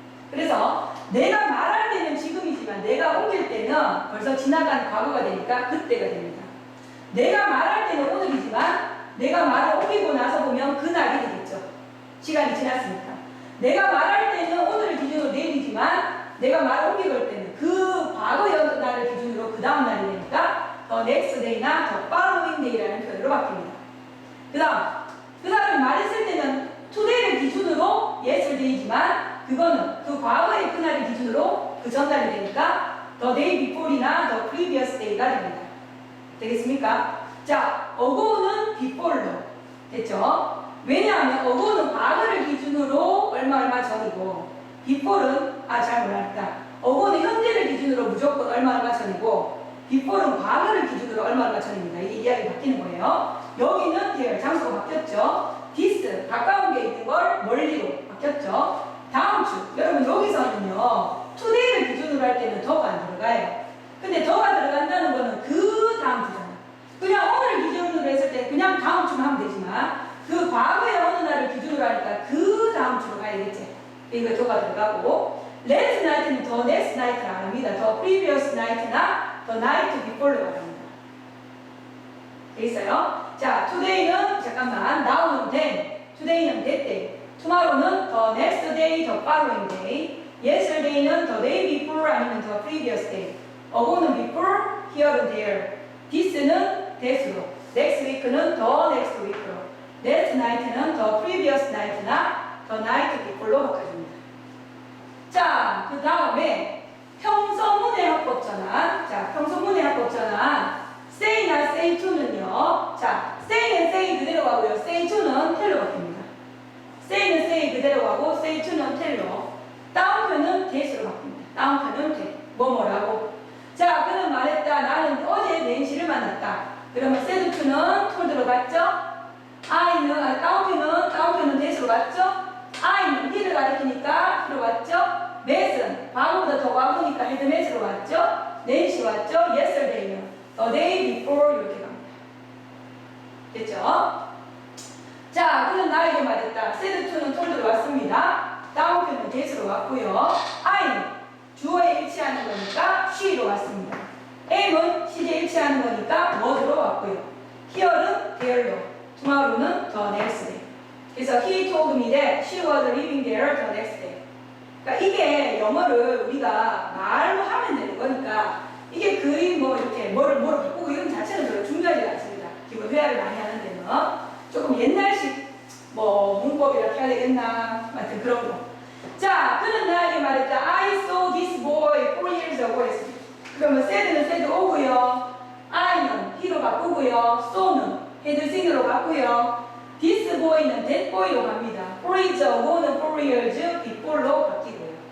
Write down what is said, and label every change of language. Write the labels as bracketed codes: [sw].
[ko] 그래서 내가 말할 때는 지금이지만 내가 옮길 때는 벌써 지나간 과거가 되니까 그때가 됩니다. 내가 말할 때는 오늘이지만 내가 말을 옮기고 나서 보면 그날이 되겠죠. 시간이 지났으니까. 내가 말할 때는 오늘을 기준으로 내일이지만 내가 말을 옮기고 올 때는 그 과거의 날을 기준으로 그 다음 날이 되니까 더 next day나 the following day라는 표현으로 바뀝니다. 그 다음에 말했을 때는 today를 기준으로 yesterday지만 그거는 그 과거의 그날을 기준으로 그 전날이 되니까 the day before이나 the previous day가 됩니다. 되겠습니까? 자, ago는 before로 됐죠? 왜냐하면 ago는 과거를 기준으로 얼마 전이고 before는 잘 몰랐다. ago는 현재를 기준으로 무조건 얼마 전이고 before는 과거를 기준으로 얼마 전입니다. 이게 이야기 바뀌는 거예요. 여기는 there, 장소가 바뀌었죠. this, 가까운 게 있는 걸 멀리로 바뀌었죠. 다음 주, 여러분 여기서는요 today를 기준으로 할 때는 더가 안 들어가요. 근데 더가 들어간다는 거는 그 다음 주잖아. 그냥 오늘 기준으로 했을 때 그냥 다음 주만 하면 되지만 그 과거의 어느 날을 기준으로 하니까 그 다음 주로 가야 되겠지. 이거 더가 들어가고 last night는 the next night를 안 합니다. the previous night나 the night before로 합니다. 되겠어요? 자, today는 잠깐만 now는 then, today는 that day, tomorrow는 the next day, the following day, yesterday는 the day before 아니면 the previous day, ago는 before, here는 there, this는 that으로, next week는 the next week로, last night는 the previous night나 the night before로 바꿔줍니다. 자, 그 다음에 평서문의 합법전환. 자, 평서문의 합법전환. say나 say to는요. 자, say는 say 그대로 가고요. say to는 tell로 바뀝니다. say는 say 그대로 가고 say to는 tell로. 다운표는 that으로 바뀝니다. 다운표는 that. 뭐뭐라고. 자, 그는 말했다. 나는 어제 낸시를 만났다. 그러면 said to는 told로 갔죠? 다운표는 that으로 갔죠? I는 he를 가리키니까 he로 갔죠? met은 과거보다 더 과거니까 had met으로 갔죠? 낸시 왔죠? yesterday는 the day before 이렇게 갑니다. 됐죠? 자, 그는 나에게 말했다. said to는 told로 왔습니다. 다운표는 that으로 왔고요. I는 주어에 일치하는 거니까 she로 왔습니다. am은 시제에 일치하는 거니까 word로 왔고요. [en] here는 there로, tomorrow는 the next day. 그래서 he told me that she was living there the next day. [ko] 그러니까 이게 영어를 우리가 말로 하면 되는 거니까 이게 거의 뭐 이렇게 뭐를 바꾸고 이런 자체는 별로 중요하지 않습니다. 기본 회화를 많이 하는 데는 조금 옛날식 뭐 문법이라 해야 되겠나 하여튼 그런 거. 자, 그는 나에게 말했다. [en] I saw this boy 4 years ago 했습니다. [ko] 그러면 said는 said 오고요. I는 he로 바꾸고요. saw는 had seen으로 바꾸고요. This boy는 that boy로 갑니다. 4 years ago는 4 years before로 바뀌고요.